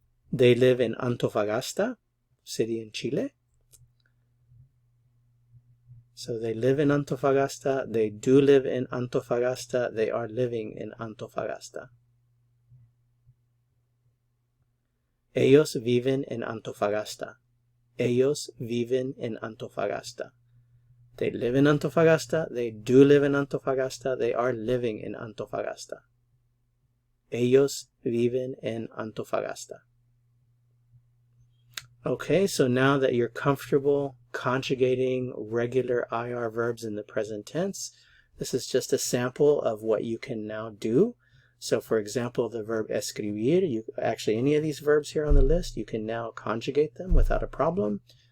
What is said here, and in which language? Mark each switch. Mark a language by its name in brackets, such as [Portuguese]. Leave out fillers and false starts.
[English] They live in Antofagasta, city in Chile. So they live in Antofagasta. They do live in Antofagasta. They are living in Antofagasta. [Spanish] Ellos viven en Antofagasta. Ellos viven en Antofagasta. [English] They live in Antofagasta. They do live in Antofagasta. They are living in Antofagasta. [Spanish] Ellos viven en Antofagasta. [English] Okay, so now that you're comfortable conjugating regular IR verbs in the present tense, this is just a sample of what you can now do. So for example, the verb escribir, actually any of these verbs here on the list, you can now conjugate them without a problem.